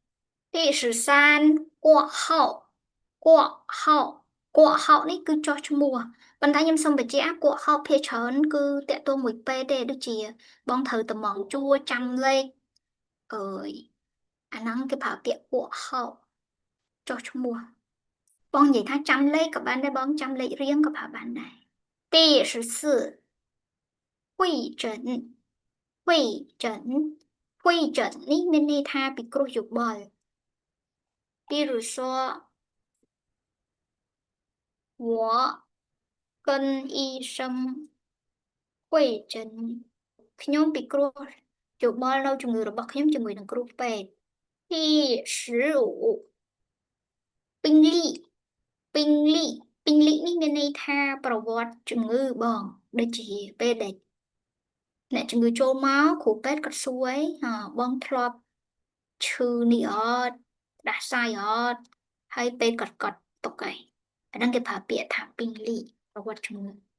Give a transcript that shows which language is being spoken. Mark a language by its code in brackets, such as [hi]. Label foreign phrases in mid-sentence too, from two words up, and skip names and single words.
[km] ទី13កក់ហោនេះគឺចោះឈ្មោះប៉ុន្តែខ្ញុំសូមបញ្ជាក់កក់ហោភាគច្រើនគឺតាក់ទងមួយពេទ្យទេដូចជាបងត្រូវតំងជួរចាំលេខអើយអាហ្នឹងគេប្រើពាក្យកក់ហោចោះឈ្មោះបងនិយាយថាចាំលេខក៏បានដែរបងចាំលេខរៀងក៏ប្រើបានដែរទី14 会诊នេះមានន័យថាពិគ្រោះយោបល់ [zh] 比如说我跟医生会诊 [km] ខ្ញុំពិគ្រោះយោបល់នៅជំងឺរបស់ខ្ញុំជាមួយនឹងគ្រូពេទ្យទី15 ពេញលីនេះមានន័យថាប្រវត្តិជំងឺបងដូចជាពេលដែលអ្នកជំងឺចូលមកគ្រូពេទ្យគាត់សួរអីបងធ្លាប់ឈឺនេះអត់ដាស់សាយអត់ហើយពេទ្យគាត់កត់ទុកហើយអាហ្នឹងគេប្រើពាក្យថាពេញលីប្រវត្តិជំងឺ